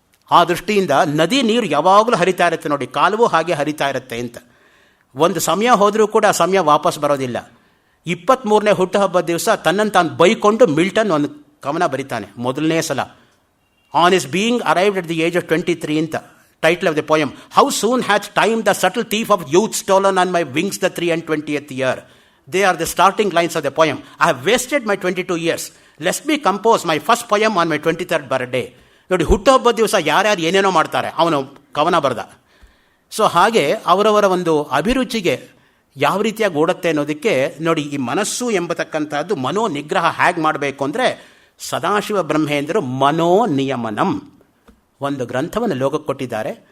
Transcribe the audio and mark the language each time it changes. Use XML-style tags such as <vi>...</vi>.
<kn>ಆ ದೃಷ್ಟಿಯಿಂದ ನದಿ ನೀರು ಯಾವಾಗಲೂ ಹರಿತಾ ಇರುತ್ತೆ ನೋಡಿ, ಕಾಲವೂ ಹಾಗೆ ಹರಿತಾ ಇರುತ್ತೆ ಅಂತ. ಒಂದು ಸಮಯ ಹೋದರೂ ಕೂಡ ಸಮಯ ವಾಪಸ್ ಬರೋದಿಲ್ಲ. 23ನೇ ಹುಟ್ಟುಹಬ್ಬದ ದಿವಸ ತನ್ನನ್ನು ತಾನು ಬೈಕೊಂಡು ಮಿಲ್ಟನ್ ಒಂದು ಕವನ ಬರೀತಾನೆ ಮೊದಲನೇ ಸಲ.</kn> <en>on is being arrived at the age of 23</en> <kn>ಅಂತ.</kn> <en>Title of the poem, How soon hath time the subtle thief of youth stolen on my wings the 23rd year. They are the starting lines of the poem. I have wasted my 22 years. Let me compose my first poem on my 23rd birthday.</en> <kn>ನೋಡಿ, ಹುಟ್ಟುಹಬ್ಬದ ದಿವಸ ಯಾರ್ಯಾರು ಏನೇನೋ ಮಾಡ್ತಾರೆ, ಅವನು ಕವನ ಬರೆದ. So ಹಾಗೆ ಅವರವರ ಒಂದು ಅಭಿರುಚಿಗೆ ಯಾವ ರೀತಿಯಾಗಿ ಓಡುತ್ತೆ ಅನ್ನೋದಕ್ಕೆ ನೋಡಿ, ಈ ಮನಸ್ಸು ಎಂಬತಕ್ಕಂಥದ್ದು ಮನೋ ನಿಗ್ರಹ ಹೇಗೆ ಮಾಡಬೇಕು ಅಂದರೆ, ಸದಾಶಿವ ಬ್ರಹ್ಮೇಂದ್ರರು ಮನೋ ನಿಯಮನಂ ಒಂದು ಗ್ರಂಥವನ್ನು ಲೋಕಕ್ಕೆ ಕೊಟ್ಟಿದ್ದಾರೆ.</kn>